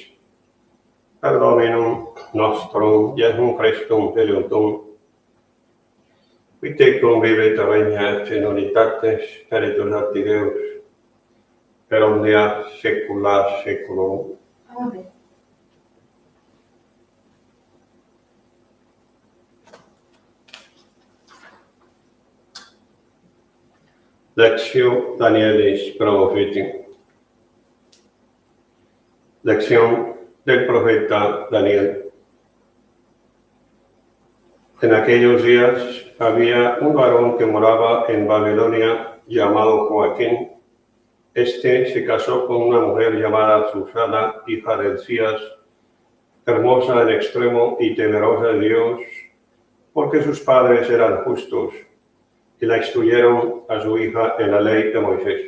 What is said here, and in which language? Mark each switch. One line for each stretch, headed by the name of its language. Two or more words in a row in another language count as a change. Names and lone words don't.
Latin: Per Dominum nostrum Iesum Christum periuntum, qui tecum vivit et regnat in unitate Spiritus Sancti Deus, per omnia saecula saeculorum. Amen. Lectio Danielis Profeti.
Spanish: Lección del profeta Daniel. En aquellos días había un varón que moraba en Babilonia llamado Joaquín. Este se casó con una mujer llamada Susana, hija de Elías, hermosa en extremo y temerosa de Dios, porque sus padres eran justos y la instruyeron a su hija en la ley de Moisés.